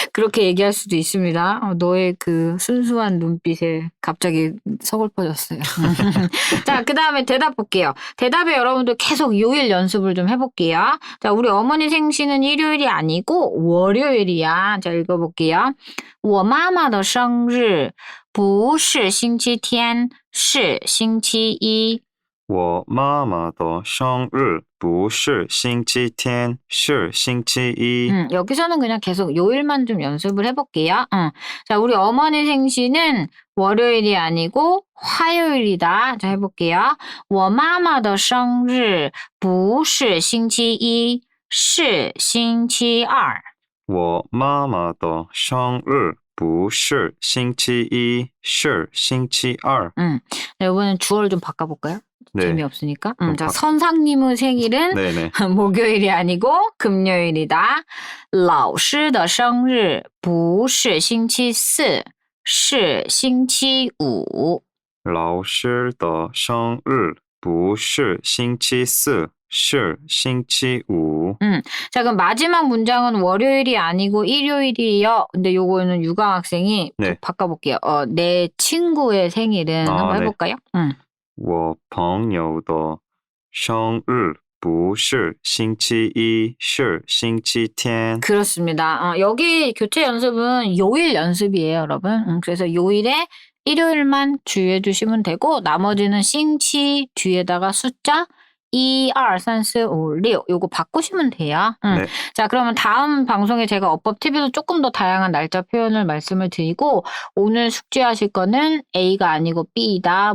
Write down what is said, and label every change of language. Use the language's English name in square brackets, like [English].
[Korean] 그렇게 얘기할 수도 있습니다. 너의 그 순수한 눈빛에 갑자기 서글퍼졌어요. 자, 그 다음에 대답 볼게요. 대답에 여러분들 계속 요일 연습을 좀 해볼게요. 자, 우리 어머니 생신은 일요일이 아니고 월요일이야. 자, 읽어볼게요. [Chinese] 我妈妈的生日不是星期天，是星期一。我妈妈的生日不是星期天，是星期一。 [Korean] 여기서는 그냥 계속 요일만 좀 연습을 해볼게요. 자, 우리 어머니 생신은 월요일이 아니고 화요일이다. 자, 해볼게요. [Chinese] 我妈妈的生日不是星期一，是星期二。我妈妈的生日不是星期一，是星期二。 [Korean] 자, 이번엔 주어를 좀 바꿔볼까요? 네. 재미없으니까. 자, 선상님의 생일은 네네. 목요일이 아니고 금요일이다. [Chinese] 老师的生日不是星期四，是星期五。老师的生日不是星期四，是星期五。 [Korean] 자, 그럼 마지막 문장은 월요일이 아니고 일요일이에요. 근데 요거는 육아학생이 네. 바꿔볼게요. 내 친구의 생일은 한번 네. 해볼까요? [Chinese] 我朋友的生日不是星期一，是星期天。 [Korean] 그렇습니다. 여기 교체 연습은 요일 연습이에요, 여러분. 그래서 요일에 일요일만 주의해 주시면 되고 나머지는 싱치 뒤에다가 숫자 2, 2, 3, 4, 5, 6 요거 바꾸시면 돼요. 네. 자, 그러면 다음 방송에 제가 어법TV에서 조금 더 다양한 날짜 표현을 말씀을 드리고 오늘 숙제하실 거는 A가 아니고 B이다.